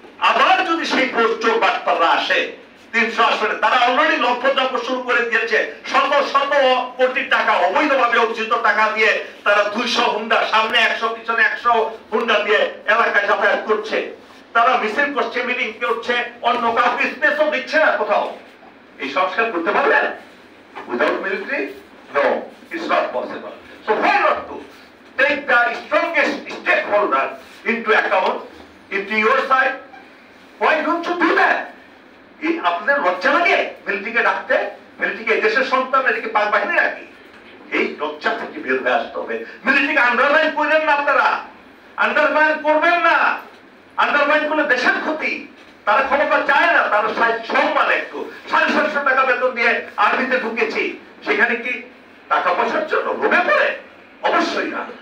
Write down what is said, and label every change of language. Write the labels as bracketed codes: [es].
[bn] আবার যদি সেই চোর বাটপাররা আসে 300 আসনে, তারা অলরেডি লক্ষ্যযজ্ঞ শুরু করে দিয়েছে, শত কোটি টাকা অবৈধভাবে অর্জিত টাকা দিয়ে তারা 200 হুন্ডা, সামনে 100 পিছনে 100 হুন্ডা দিয়ে এলাকায় যাতায়াত করছে, তারা মিছিল করছে, মিটিং করছে, অন্য কাউকে স্পেসও দিচ্ছে না কোথাও। এই সংস্কার করতে পারবেন without military? [en] No, it's not possible. So why not to take the strongest stakeholder into account, into your side? Why don't you do that? [bn] এই আপনাদের লজ্জা লাগে মিলিটারিকে ডাকতে? মিলিটারিকে দেশের সন্তান, এদিকে পাক বাহিনী রাখি, এই লজ্জা থেকে বের হয়ে আসতে হবে। মিলিটারিকে আন্ডারমাইন করবেন না, আপনারা আন্ডারমাইন করবেন না। আন্ডারমাইন করলে দেশের ক্ষতি। তারা ক্ষমতা চায় না, তারা সম্মান একটু 750 টাকা বেতন দিয়ে আর্মিতে ঢুকেছি, সেখানে কি টাকা পয়সার জন্য লোভে পড়ে? অবশ্যই না।